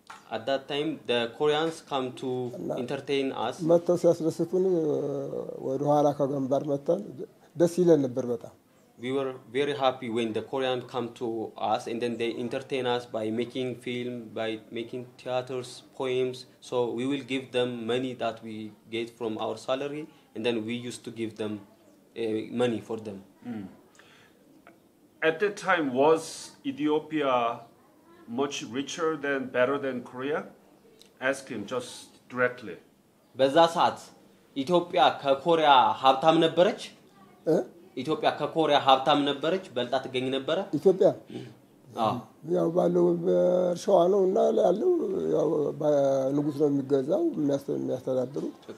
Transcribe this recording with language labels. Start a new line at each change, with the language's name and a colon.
English: At that time the Koreans come to entertain us
Amharic: መተው ሲያስደስቱን ወደ ኋላ ከገንባር መተን ደስ ይለን ነበር በጣም
English: We were very happy when the Koreans come to us and then they entertain us by making film by making theaters poems so we will give them money that we get from our salary and then we used to give them money for them At that time was Ethiopia much richer than better than Korea ask him just directly
Amharic: በዛ ሰዓት ኢትዮጵያ ከኮሪያ ሀብታም ነበረች ኢትዮጵያ ከኮሪያ ሀብታም ነበረች በልጣ ትገኝ ነበር ኢትዮጵያ ያው ባለው በርሻዋ ነው እና ያለው ያው ንጉስ ነው የሚገዛው የሚያስተዳድሩት